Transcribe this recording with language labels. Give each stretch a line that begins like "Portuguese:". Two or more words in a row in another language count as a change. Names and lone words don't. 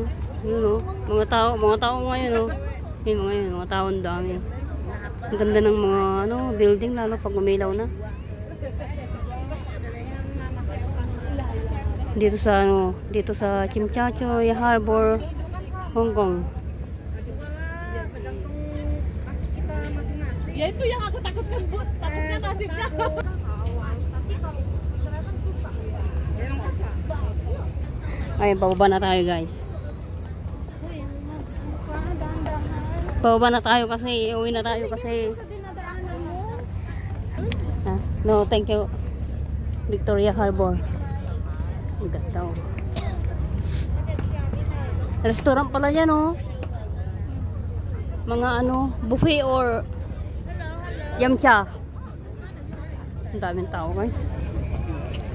Filipino: Yun, oh. Mga tao ngayon, oh. Yun, mga tao ang dami. Ang ganda ng mga ano, building lalo pag umilaw na. Dito sa ano, dito sa Chimchachoy Harbor, Hong Kong.
Indonesian: Ya itu yang aku takutkan, Bu. Takutnya nasibnya.
Filipino: Ay, bababa na tayo, guys. Bababa na tayo kasi uwi na tayo kasi.
English: No, thank you.
Filipino: Victoria Harbor. Ang ganda, oh. Restaurant pala yan, oh. Mga ano, buffet or yamcha. Ang daming tao, guys.